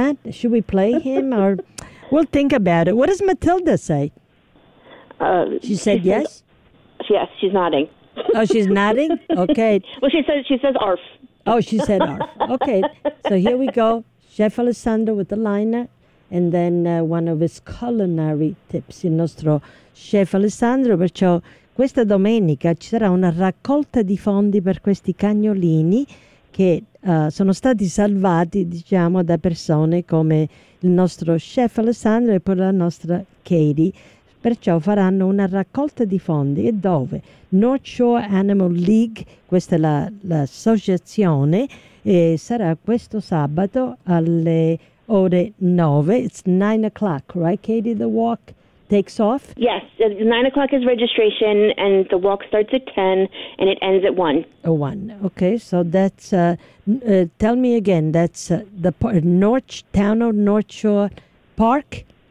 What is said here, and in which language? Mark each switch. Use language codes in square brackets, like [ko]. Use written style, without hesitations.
[en] Should we play him or we'll think about it. What does Matilda say? She said yes? Yes, she's nodding. Oh, she's nodding? Okay. Well, she says arf. Oh, she said arf. Okay. So here we go. Chef Alessandro with the liner and then one of his culinary tips. [it] Il nostro Chef Alessandro, perciò questa domenica ci sarà una raccolta di fondi per questi cagnolini che sono stati salvati, diciamo, da persone come il nostro chef Alessandro e poi la nostra Katie. Perciò faranno una raccolta di fondi. E dove? North Shore Animal League, questa è l'associazione, e sarà questo sabato alle ore 9. [en] It's 9 o'clock, right, Katie? The walk takes off? Yes, 9 o'clock is registration, and the walk starts at 10, and it ends at 1. Oh, 1. Okay, so that's, tell me again, that's the town of North Shore Park?